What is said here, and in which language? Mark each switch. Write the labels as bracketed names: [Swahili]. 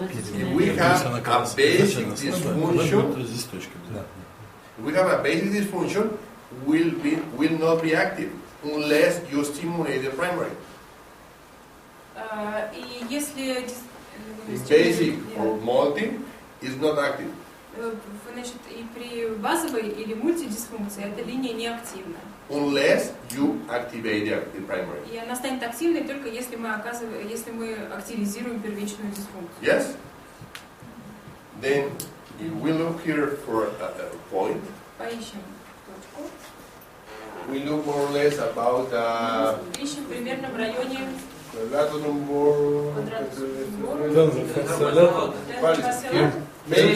[English] If we have a basic dysfunction, [Russian] Здесь точка. Да. [English] if we have a basic dysfunction, will not be active unless you stimulate the primary. [Russian] И если [English] Basic or multi is not active. [Russian] значит, и при базовой или мультидисфункции эта линия не активна. [English] Unless you activate the primary. [Russian] И она станет активной только если мы активизируем первичную дисфункцию. [English] Yes? Then if we look here for a point, [Russian] Поищем точку. [English] we look more or less about [Russian] Ищем примерно в районе [English] lateral bore. Here, maybe